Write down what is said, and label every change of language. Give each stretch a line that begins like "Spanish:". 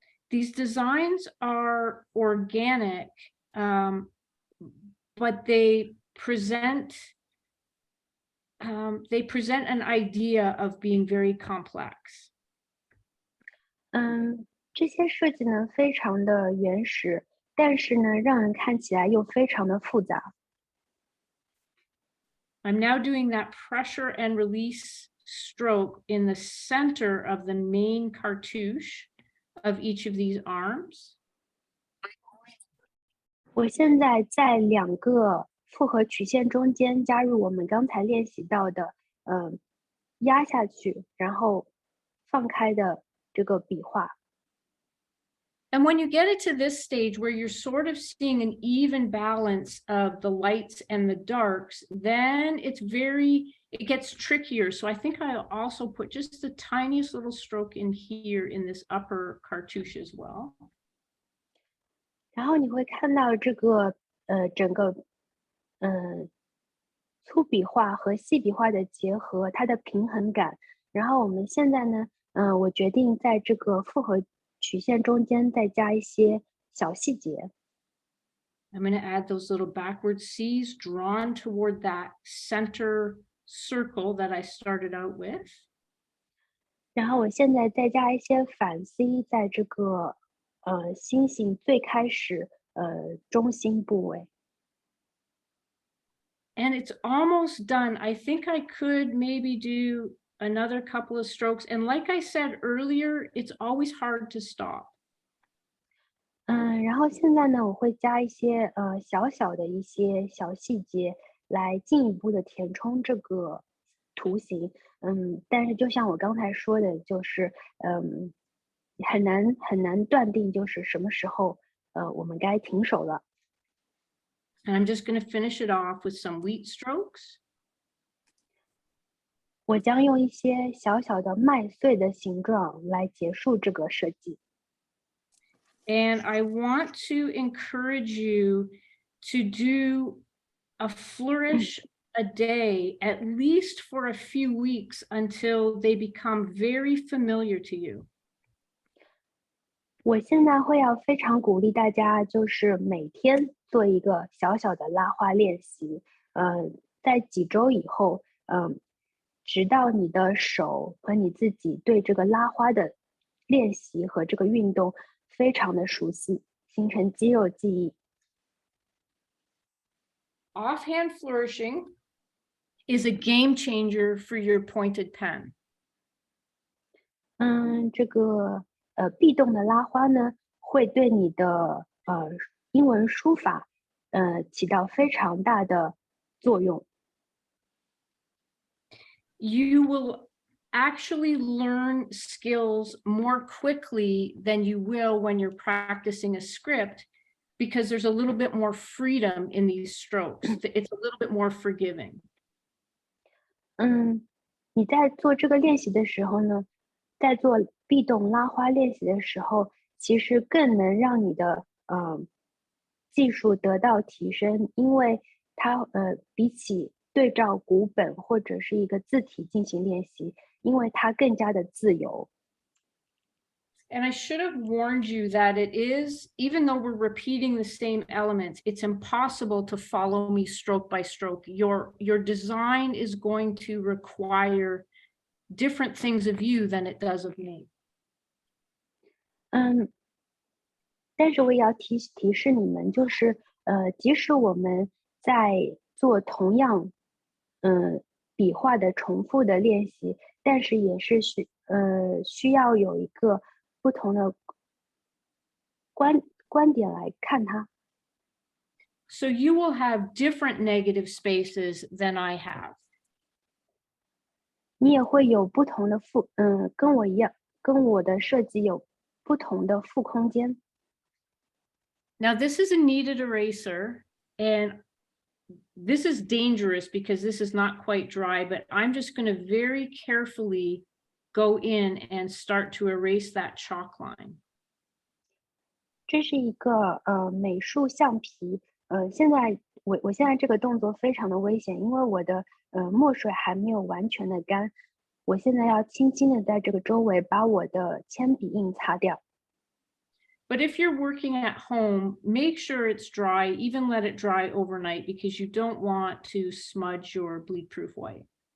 English: These designs are organic, but they present an idea of being very complex.
Chinese: 这些设计呢非常的原始，但是呢让人看起来又非常的复杂。
English: I'm now doing that pressure and release stroke in the center of the main cartouche of each of these arms.
Chinese: 我现在在两个复合曲线中间加入我们刚才练习到的，压下去，然后放开的这个笔画。
English: And when you get it to this stage where you're sort of seeing an even balance of the lights and the darks, then it gets trickier. So I think I'll also put just the tiniest little stroke in here in this upper cartouche as well.
Chinese: 然后你会看到这个整个粗笔画和细笔画的结合，它的平衡感。然后我们现在呢，我决定在这个复合曲线中间再加一些小细节。
English: I'm going to add those little backward C's drawn toward that center circle that I started out with.
Chinese: 然后我现在再加一些反 C 在这个星星最开始中心部位。
English: And it's almost done. I think I could maybe do another couple of strokes. And like I said earlier, it's always hard to stop.
Chinese: 然后现在呢，我会加一些小小的一些小细节，来进一步的填充这个图形。但是就像我刚才说的，就是很难断定就是什么时候我们该停手了。
English: And I'm just going to finish it off with some wheat strokes.
Chinese: 我将用一些小小的麦穗的形状来结束这个设计。
English: And I want to encourage you to do a flourish a day, at least for a few weeks, until they become very familiar to you.
Chinese: 我现在会要非常鼓励大家，就是每天做一个小小的拉花练习。在几周以后，直到你的手和你自己对这个拉花的练习和这个运动非常的熟悉，形成肌肉记忆。
English: Offhand flourishing is a game changer for your pointed pen.
Chinese: 这个被动的拉花呢，会对你的英文书法起到非常大的作用。
English: You will actually learn skills more quickly than you will when you're practicing a script, because there's a little bit more freedom in these strokes. It's a little bit more forgiving.
Chinese: 你在做这个练习的时候呢，在做被动拉花练习的时候，其实更能让你的技术得到提升，因为它比起对照古本或者是一个字体进行练习，因为它更加的自由。
English: And I should have warned you that it is, even though we're repeating the same elements, it's impossible to follow me stroke by stroke. Your design is going to require different things of you than it does of me.
Chinese: 但是我也要提示你们，就是即使我们在做同样笔画的重复的练习，但是也是需要有一个不同的观点来看它。
English: So you will have different negative spaces than I have.
Chinese: 你也会有不同的跟我一样，跟我的设计有不同的负空间。
English: Now this is a kneaded eraser, and this is dangerous because this is not quite dry, but I'm just going to very carefully go in and start to erase that chalk line.
Chinese: 这是一个美术橡皮，现在我现在这个动作非常的危险，因为我的墨水还没有完全的干，我现在要轻轻的在这个周围把我的铅笔印擦掉。
English: But if you're working at home, make sure it's dry, even let it dry overnight, because you don't want to smudge your bleed-proof white.